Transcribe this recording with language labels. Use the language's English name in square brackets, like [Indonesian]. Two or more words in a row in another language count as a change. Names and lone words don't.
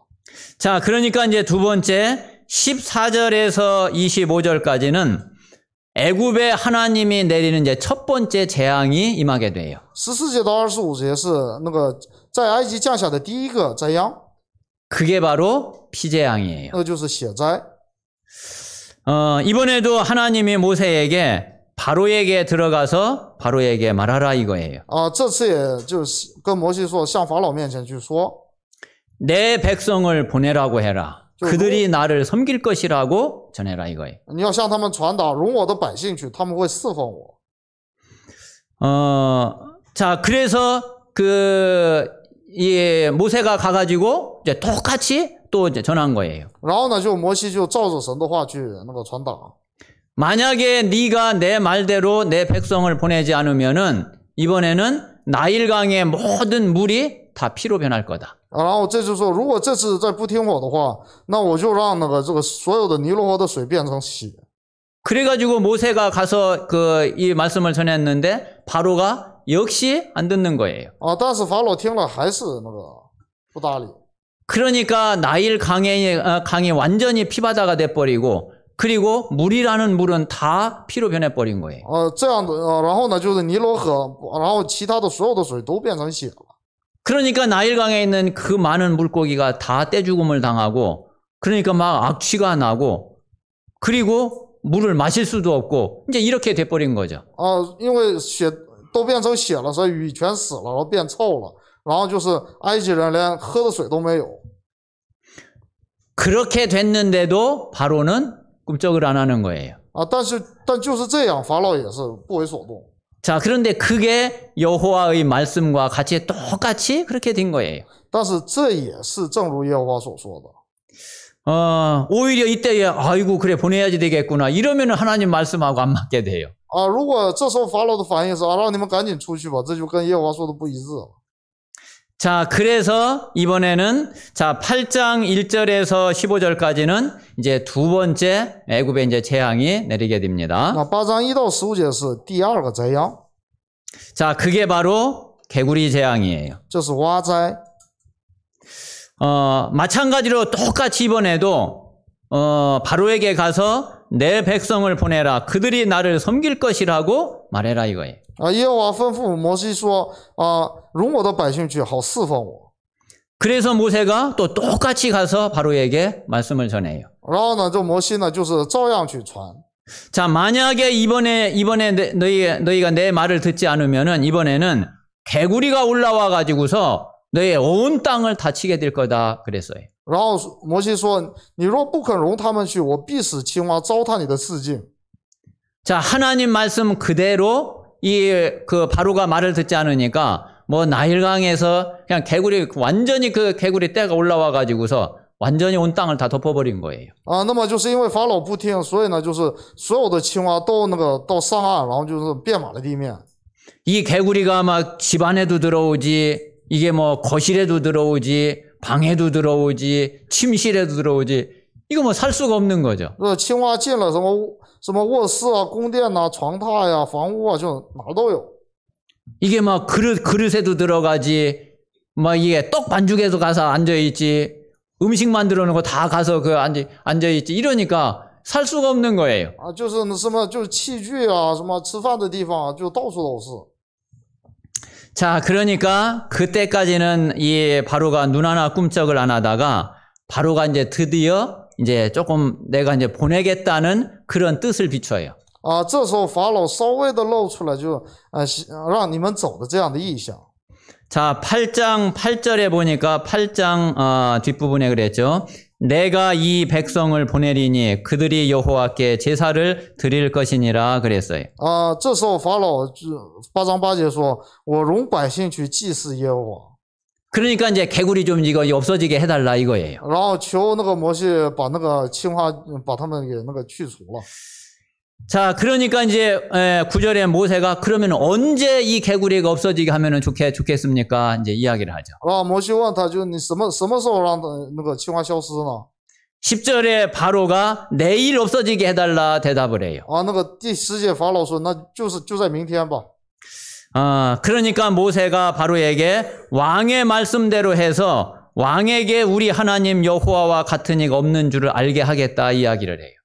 [Korean] 자, 그러니까 이제 두 번째 14절에서 25절까지는 애굽에 하나님이 내리는 이제 첫 번째 재앙이 임하게 돼요. [Chinese] 14 节到25节是那个在埃及降下的第一个灾殃， [Korean] 그게 바로 피재앙이에요. [Chinese] 那就是血灾。 [Korean] 이번에도 하나님이 모세에게 바로에게 들어가서 바로에게 말하라 이거예요. [Chinese] 这次也就是跟摩西说，向法老面前去说， [Korean] 내 백성을 보내라고 해라. 그들이 나를 섬길 것이라고 전해라 이거예요. [Chinese] 你要向他们传达，容我的百姓去，他们会侍奉我。 [Korean] 자, 그래서 이 모세가 가가지고 이제 똑같이 또 이제 전한 거예요. [Chinese] 然后呢，就摩西就照着神的话去那个传达。 [Korean] 만약에 네가 내 말대로 내 백성을 보내지 않으면은 이번에는 나일강의 모든 물이 다 피로 변할 거다. [Chinese] 然后这就说，如果这次再不听我的话，那我就让这个所有的尼罗河的水变成血。 [Korean] 그래가지고 모세가 가서 이 말씀을 전했는데 바로가 역시 안 듣는 거예요. [Chinese] 但是法老听了还是那个不搭理。 [Korean] 그러니까 나일 강이 완전히 피바다가 돼버리고 그리고 물이라는 물은 다 피로 변해버린 거예요. [Chinese] 这样的然后呢，就是尼罗河，然后其他的所有的水都变成血了。 [Korean] 그러니까 나일강에 있는 그 많은 물고기가 다 떼죽음을 당하고 그러니까 막 악취가 나고 그리고 물을 마실 수도 없고 이제 이렇게 돼버린 거죠. [Chinese] 因为血都变成血了，所以鱼全死了，然后变臭了，然后就是埃及人连喝的水都没有。 [Korean] 그렇게 됐는데도 바로는 꿈쩍을 안 하는 거예요. [Chinese] 但就是这样，法老也是不为所动。 [Korean] 자, 그런데 그게 여호와의 말씀과 같이 똑같이 그렇게 된 거예요. [Chinese] 但是这也是正如耶和华所说的。 [Korean] 오히려 이때에 아이고 그래 보내야지 되겠구나 이러면 하나님 말씀하고 안 맞게 돼요. [Chinese] 如果这时候法老的反应是让你们赶紧出去吧，这就跟耶和华说的不一致了。 [Korean] 자, 그래서 이번에는 자, 8장 1절에서 15절까지는 이제 두 번째 애굽의 이제 재앙이 내리게 됩니다. [Chinese] 8 章1到15节是第二个灾殃， [Korean] 자, 그게 바로 개구리 재앙이에요. [Chinese] 这是蛙灾。 [Korean] 마찬가지로 똑같이 이번에도 바로에게 가서 내 백성을 보내라. 그들이 나를 섬길 것이라고 말해라 이거예요. [Chinese] 耶和华吩咐摩西说容我的百姓去，好侍奉我。 [Korean] 그래서 모세가 또 똑같이 가서 바로에게 말씀을 전해요. [Chinese] 然后呢，这摩西呢就是照样去传。 [Korean] 자, 만약에 이번에 너희가 내 말을 듣지 않으면은 이번에는 개구리가 올라와 가지고서 너의 온 땅을 다치게 될 거다 그랬어요. [Chinese] 然后摩西说：“你若不肯容他们去，我必使青蛙糟蹋你的四境。” [Korean] 자, 하나님 말씀 그대로 그 바로가 말을 듣지 않으니까 뭐 나일강에서 그냥 개구리 완전히 그 개구리 떼가 올라와 가지고서 완전히 온 땅을 다 덮어버린 거예요. [Chinese] 那么就是因为法老不听，所以呢，就是所有的青蛙都到上岸，然后就是遍满了地面。 [Korean] 이 개구리가 막 집 안에도 들어오지, 이게 뭐 거실에도 들어오지, 방에도 들어오지, 침실에도 들어오지, 이거 뭐 살 수가 없는 거죠. [Chinese] 青蛙进了什么卧室啊、宫殿呐、床榻呀、房屋啊，就哪儿都有。 [Korean] 이게 막 그릇에도 들어가지, 뭐 이게 떡 반죽에도 가서 앉아있지, 음식 만들어 놓은 거 다 가서 그 앉아있지, 이러니까 살 수가 없는 거예요. [Chinese] 就是什么就是器具啊，什么吃饭的地方啊，就到处都是。 [Korean] 자, 그러니까 그때까지는 이 바로가 눈 하나 꿈쩍을 안 하다가 바로가 이제 드디어 이제 조금 내가 이제 보내겠다는 그런 뜻을 비춰요. [Chinese] 这时候法老稍微的露出来就让你们走的这样的意向。 [Korean] 자, 8장 8절에 보니까 8장 뒷부분에 그랬죠. 내가 이 백성을 보내리니 그들이 여호와께 제사를 드릴 것이니라 그랬어요. [Chinese] 这时候法老8章8节说：“我容百姓去祭祀耶和华。” [Korean] 그러니까 이제 개구리 좀 이거 없어지게 해달라 이거예요. [Chinese] 然后求摩西把青蛙把他们给去除了。 [Korean] 자, 그러니까 이제 9절에 모세가 그러면 언제 이 개구리가 없어지게 하면은 좋겠습니까? 이제 이야기를 하죠. [Chinese] 摩西问他，就你什么时候让青蛙消失呢？ [Korean] 10절에 바로가 내일 없어지게 해달라 대답을 해요. [Chinese] 第10节法老说，那就在明天吧。 [Korean] 그러니까 모세가 바로에게 왕의 말씀대로 해서 왕에게 우리 하나님 여호와와 같은 이가 없는 줄을 알게 하겠다 이야기를 해요.